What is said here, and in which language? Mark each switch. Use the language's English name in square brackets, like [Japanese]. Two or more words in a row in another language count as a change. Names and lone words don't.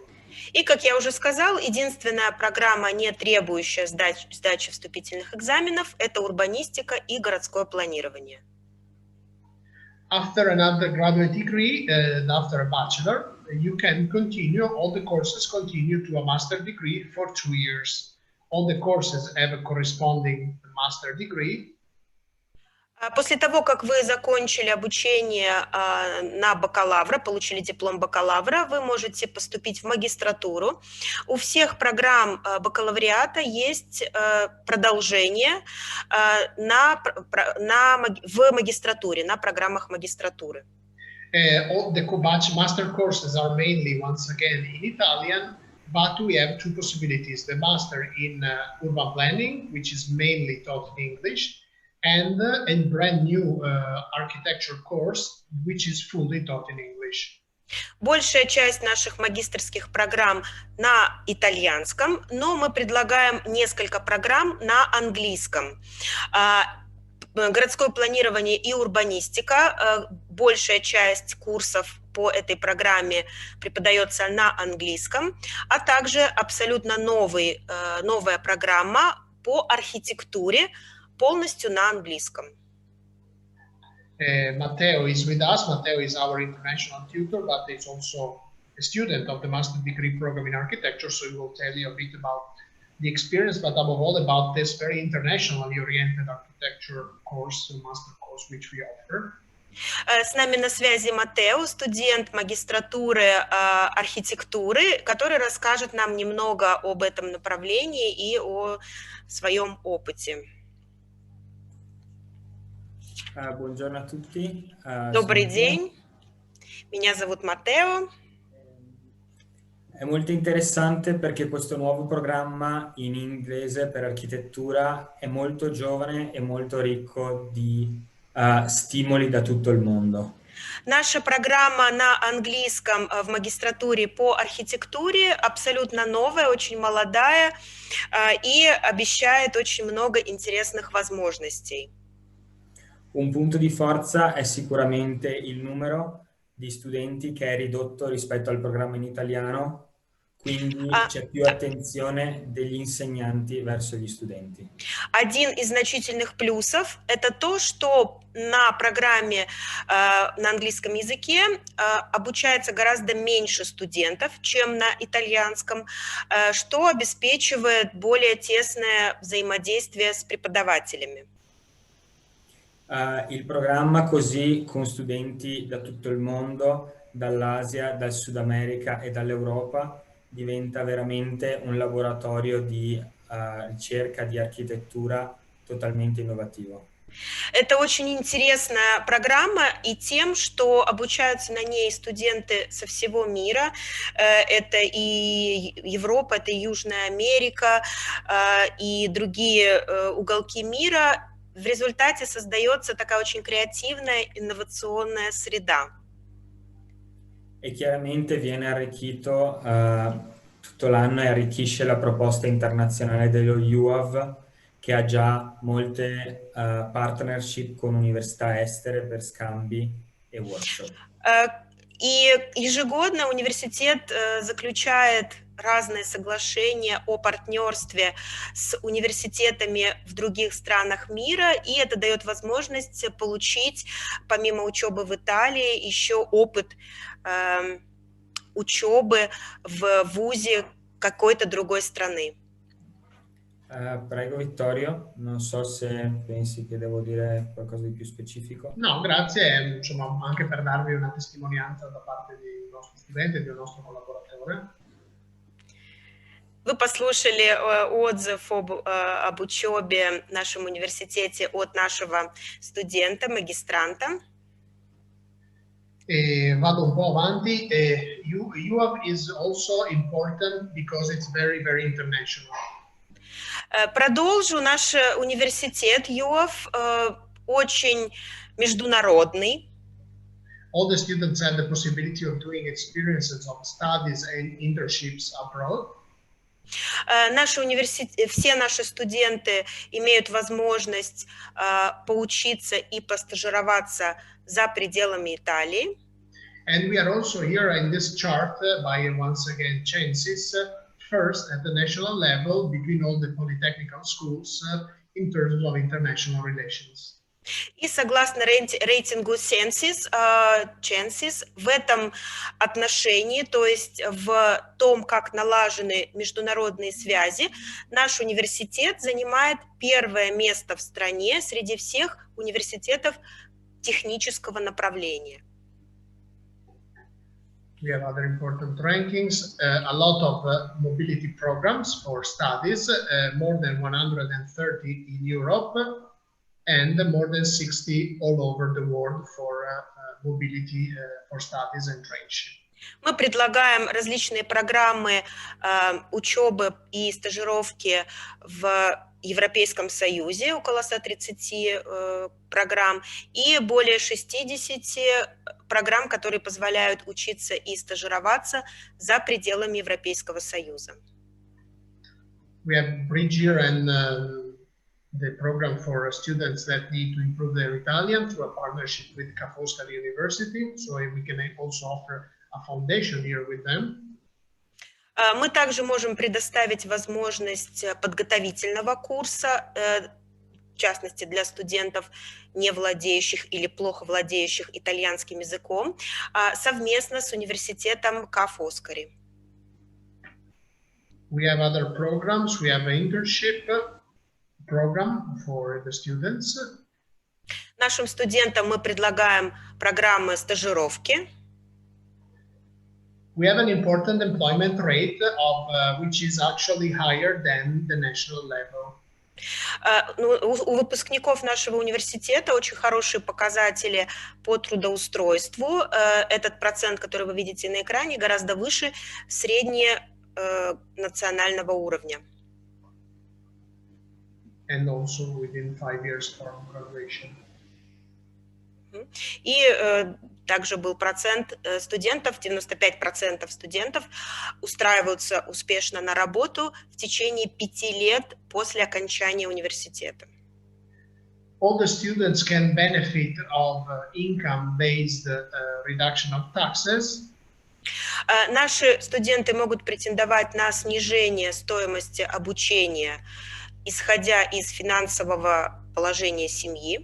[Russian] И, как я уже сказал, единственная программа, не требующая сдачи вступительных экзаменов, это урбанистика и городское планирование. [English] After an undergraduate degree, after a bachelor, you can continue, all the courses continue to a master degree for 2 years. All the courses have a corresponding master degree. [Russian] После того, как вы закончили обучение на бакалавра, получили диплом бакалавра, вы можете поступить в магистратуру. У всех программ бакалавриата есть продолжение в магистратуре, на программах магистратуры. [English] All the master courses are mainly, once again, in Italian, but we have 2 possibilities: the master in urban planning, which is mainly taught in English, and a brand new architecture course, which is fully taught in English. [Russian] Большая часть наших магистерских программ на итальянском, но мы предлагаем несколько программ на английском. Городское планирование и урбанистика. Большая часть курсов по этой программе преподается на английском, а также абсолютно новая программа по архитектуре полностью на английском. [English] Matteo is with us. Matteo is our international tutor, but he's also a student of the master degree program in architecture, so he will tell you a bit about the experience, but above all about this very internationally oriented architecture course, master course, which we offer. [Russian] С нами на связи Матео, студент магистратуры архитектуры, который расскажет нам немного об этом направлении и о своем опыте. [Italian] Buongiorno a tutti. [Russian] Добрый день, меня зовут Матео. [Italian] È molto interessante perché questo nuovo programma in inglese per architettura è molto giovane e molto ricco di stimoli da tutto il mondo. [Russian] Наша программа на английском в магистратуре по архитектуре абсолютно новая, очень молодая и обещает очень много интересных возможностей. [Italian] Un punto di forza è sicuramente il numero di studenti che è ridotto rispetto al programma in italiano, quindi c'è più attenzione degli insegnanti verso gli studenti. [Russian] Один из значительных плюсов – это то, что на программе на английском языке обучается гораздо меньше студентов, чем на итальянском, что обеспечивает более тесное взаимодействие с преподавателями. [Italian] Il programma così con studenti da tutto il mondo, dall'Asia, dal Sud America e dall'Europa, diventa veramente un laboratorio di ricerca di architettura totalmente innovativo. [Russian] Это очень интересная программа и тем, что обучаются на ней студенты со всего мира. Это и Европа, это и Южная Америка, и другие уголки мира. В результате создается такая очень креативная, инновационная среда. [Italian] E chiaramente viene arricchito tutto l'anno e arricchisce la proposta internazionale dello IUAV, che ha già molte partnership con università estere per scambi e workshop. [Russian] И ежегодно университет заключает разные соглашения о партнерстве с университетами в других странах мира, и это дает возможность получить, помимо учебы в Италии, еще опыт учебы в вузе какой-то другой страны. [Italian] Prego Vittorio, non so se pensi che devo dire qualcosa di più specifico. No, grazie, insomma, anche per darvi una testimonianza da parte di nostro studente, del nostro collaboratore. [Russian] Вы послушали отзыв об учебе в нашем университете от нашего студента, магистранта. [Italian] Vado un po' avanti. [English] UAV is also important because it's very, very international. [Russian] Продолжу. Наш университет ЮАВ очень международный. [English] All the students have the possibility of doing experiences of studies and internships abroad. [Russian] Все наши студенты имеют возможность поучиться и постажироваться за пределами Италии. [English] And we are also here in this chart by once again chances first at the national level between all the polytechnical schools in terms of international relations. [Russian] И согласно рейтингу Census, в этом отношении, то есть в том, как налажены международные связи, наш университет занимает первое место в стране среди всех университетов технического направления. [English] We have other important rankings, a lot of mobility programs for studies, more than 130 in Europe, and more than 60 all over the world for mobility for studies and traineeship. [Russian] Мы предлагаем различные программы учебы и стажировки в Европейском Союзе, около 130 программ, и более 60 программ, которые позволяют учиться и стажироваться за пределами Европейского Союза. [English] We have Bridge Year and the program for students that need to improve their Italian through a partnership with Ca' Foscari University, so we can also offer a foundation year with them. [Russian] Мы также можем предоставить возможность подготовительного курса, в частности для студентов, не владеющих или плохо владеющих итальянским языком, совместно с университетом Ca' Foscari. [English] We have other programs. We have an internship program for the students. [Russian] Нашим студентам мы предлагаем программы стажировки. [English] We have an important employment rate of which is actually higher than the national level. [Russian] У выпускников нашего университета очень хорошие показатели по трудоустройству. Этот процент, который вы видите на экране, гораздо выше средненационального уровня. [English] And also within 5 years from graduation. [Russian] И также был процент студентов, 95% студентов устраиваются успешно на работу в течение 5 лет после окончания университета. [English] All the students can benefit of income-based reduction of taxes. [Russian] Наши студенты могут претендовать на снижение стоимости обучения, исходя из финансового положения семьи.